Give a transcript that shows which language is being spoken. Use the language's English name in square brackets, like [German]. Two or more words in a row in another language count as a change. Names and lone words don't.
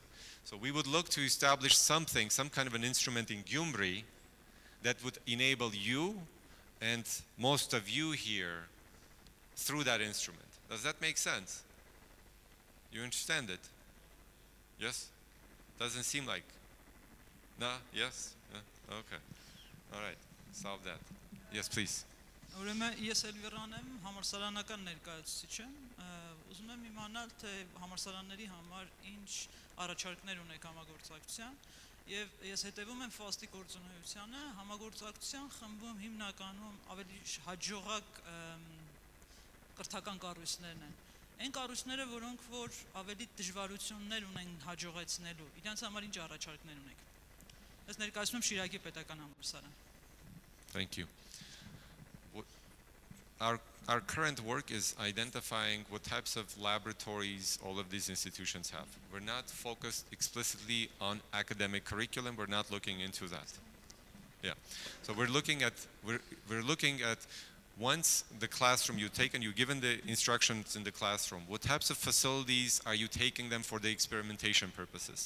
[English] So we would look to establish something, some kind of an instrument in Gymri that would enable you and most of you here through that instrument. Does that make sense? You understand it? Yes? Doesn't seem like. No? Yes? Okay. All right. Solve that. Yes, please. [Armenian] Ուրեմն ես Էլվիրան եմ, համալսարանական ներկայացուցիչ եմ, ուզում եմ իմանալ, թե համալսարանների համար ինչ առաջարկներ ունեք համագործակցության, եւ ես հետևում եմ FAST-ի գործունեությանը, համագործակցության խմբում հիմնականում ավելի հաջողակ կրթական կառույցներն են։ Այն կառույցները, որոնք որ ավելի դժվարություններ ունեն հաջողեցնելու, իրենց համար ինչ առաջարկներ ունեք։ Ես ներկայացնում եմ Շիրակի պետական համալսարան։ [English] Thank you. Our current work is identifying what types of laboratories all of these institutions have. We're not focused explicitly on academic curriculum. We're not looking into that. Yeah. So we're looking at once the classroom you've taken, you've given the instructions in the classroom, what types of facilities are you taking them for the experimentation purposes?